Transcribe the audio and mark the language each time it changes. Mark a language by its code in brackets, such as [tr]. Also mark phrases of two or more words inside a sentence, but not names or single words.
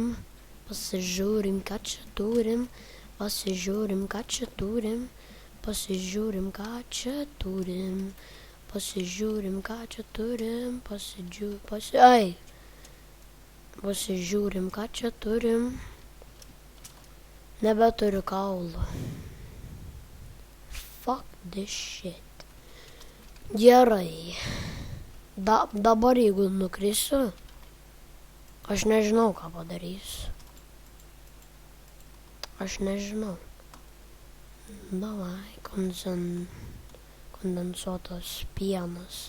[lt] Pasižiūrim, ką čia turim. Pasižiūrim, ką čia turim. Pasižiūrim, ką čia turim. Pasižiūrim, ką čia turim. Pasižiūrim, ką čia turim. Nebeturiu kaulų. [en] Fuck this shit. [lt] Gerai. Dabar jeigu nukrisiu, aš nežinau, ką padarysiu. Aš nežinau. Davai, kondensuotas pienas.